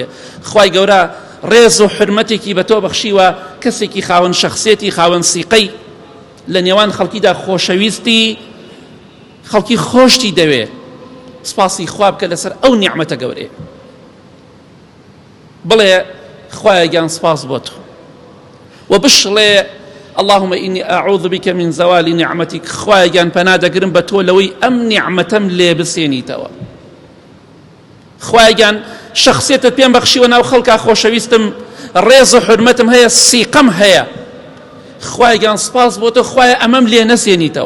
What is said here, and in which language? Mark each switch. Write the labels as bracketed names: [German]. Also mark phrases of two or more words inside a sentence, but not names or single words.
[Central Kurdish] خوای گەورە ڕێز و حرمەتێکی بە تۆ بەخشیوە کەسێکی خاوەن شخصیەتی خاوەن سیقەی لە نێوان خەڵکیدا خۆشەویستی خەڵکی خۆشتی دەوێ سپاسی خوا بکە لەسەر ئەو نیعمەتە گەورەیە. بڵێ خوایە گیان سپاس بۆ تۆ و بشڵێ [Arabic] اللهم إني أعوذ بك من زوال نعمتك. [Central Kurdish] خوایە گیان پەنا دەگرم بە تۆ لەوەی ئەم نیعمەتەم لێ بسێنیتەوە. خوایە گیان شخصیتت پێم بەخشیوە ناو خەڵکا خۆشەویستم ڕێز و حرمەتم هەیە سیقەم هەیە. خوایە گیان سپاس بۆ تۆ خوایە ئەمەم لێ نەسێنیتەوە.